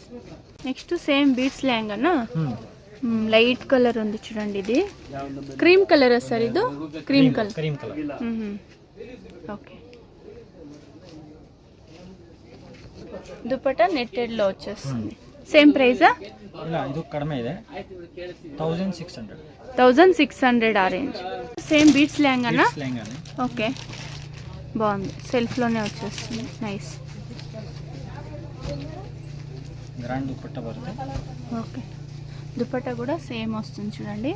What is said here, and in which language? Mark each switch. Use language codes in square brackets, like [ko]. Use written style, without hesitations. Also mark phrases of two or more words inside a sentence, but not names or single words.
[te] నెక్స్ట్ సేమ్ బీట్స్ లెహంగానా? [en] light colour [te] ఉంది చూడండి, ఇది [en] cream colour [te] సార్. ఇది [en] cream colour. [te] ఓకే, దుపట్టా నెట్టెడ్ లో వచ్చేస్తుంది. సేమ్ ప్రైజా? [kn] ಇದು ಕಡಿಮೆ ಇದೆ [te] 1600 ఆరెంజ్. సేమ్ బీట్స్ లెహంగానా? ఓకే, బాగుంది, సెల్ఫ్ లోనే వచ్చేస్తుంది. నైస్. గ్రాండ్ దుపట్టా బರುತ್ತೆ. ఓకే, దుపట్టా కూడా సేమ్ వస్తుంది చూడండి,